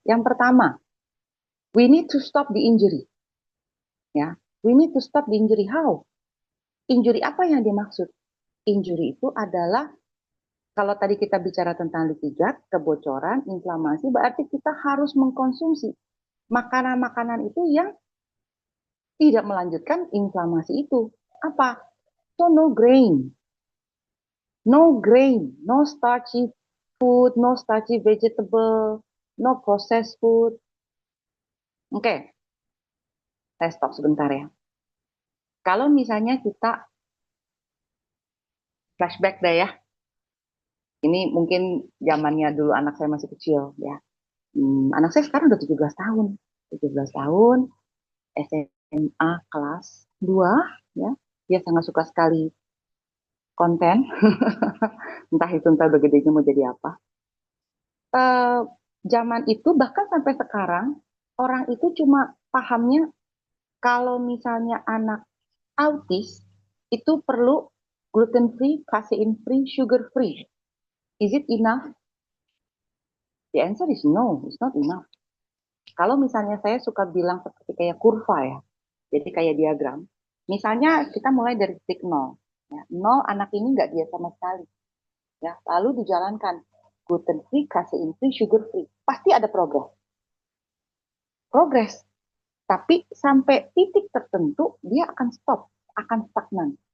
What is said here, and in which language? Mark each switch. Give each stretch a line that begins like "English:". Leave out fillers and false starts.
Indonesian: Yang pertama,
English: we need to stop the injury. Ya, we need to stop the injury. How?
Indonesian: Injury apa yang dimaksud? Injury itu adalah kalau tadi kita bicara tentang leaky gut, kebocoran, inflamasi, berarti kita harus mengkonsumsi makanan-makanan itu yang tidak melanjutkan inflamasi itu. Apa?
English: So no grain, no starchy food, no starchy vegetable, no processed food.
Indonesian: Oke, saya stop sebentar ya. Kalau misalnya kita flashback deh ya, ini mungkin zamannya dulu anak saya masih kecil ya. Anak saya sekarang udah 17 tahun. 17 tahun, SMA kelas 2 ya. Dia sangat suka sekali konten. Entah itu entah udah gedenya mau jadi apa. Eh, Zaman itu bahkan sampai sekarang orang itu cuma pahamnya kalau misalnya anak autis itu perlu gluten free, casein free, sugar free.
English: Is it enough? The answer is no, it's not enough.
Indonesian: Kalau misalnya saya suka bilang seperti kayak kurva ya, jadi kayak diagram. Misalnya kita mulai dari titik nol. Ya. Nol anak ini nggak dia sama sekali. Ya. Lalu dijalankan gluten free, casein free, sugar free. Pasti ada progres. Progres. Tapi sampai titik tertentu dia akan stop, akan stagnan.